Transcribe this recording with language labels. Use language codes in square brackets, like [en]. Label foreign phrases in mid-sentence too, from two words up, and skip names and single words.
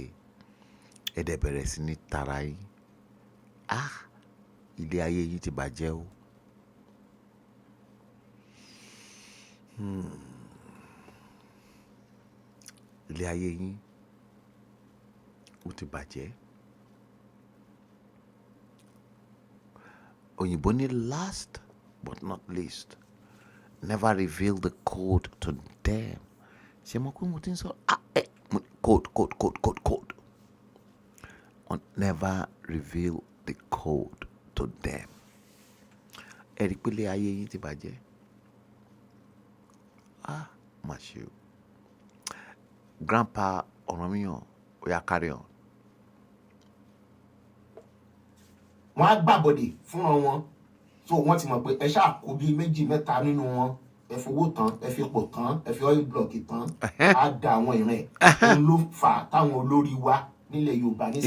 [yo] Ẹ dẹ̀ bẹ̀rẹ̀ sí ní tara yín. Ilé ayé yín ti bàjẹ́ o. Ilé ayé yín ó ti bàjẹ́. Òyìnbó ní [en] last but not least, never reveal the code to them. [yo] Ṣé mo kú mo ti ń sọ code. [en] Never reveal the code to them. [yo] Ẹ rí pé ilé ayé yín ti bàjẹ́. Mà ṣe o. Grandpa Ọ̀rànmíyàn, ó yá [en] carry on. [yo] Wọ́n á gbàbọ̀dè fúnra wọn, so wọ́n ti mọ̀ pé ẹ ṣáà kó bíi 2 mẹ́ta nínú wọn, ẹ fowó tán, ẹ fi pò tán, ẹ fi [en] oil block [yo] tán, á da àwọn ìran ẹ̀. Òun ló fà á táwọn olórí wa nílẹ̀ Yorùbá nísìnyí.